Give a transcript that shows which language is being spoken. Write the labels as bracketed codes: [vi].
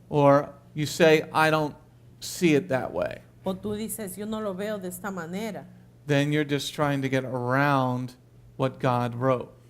[en] or you say, I don't see it that way, [es] o tú dices, yo no lo veo de esta manera, [en] then you're just trying to get around what God wrote.